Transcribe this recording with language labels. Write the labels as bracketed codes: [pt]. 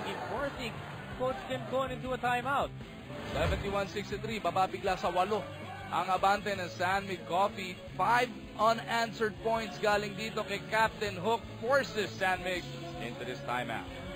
[en] Forcing Coach Tim Cohn into a timeout. [tl] 71-63. Baba bigla sa 8. Ang abante ng San Mig Coffee. 5 [en] unanswered points [tl] galing dito kay Captain Hook. [en] Forces San Mig into this timeout.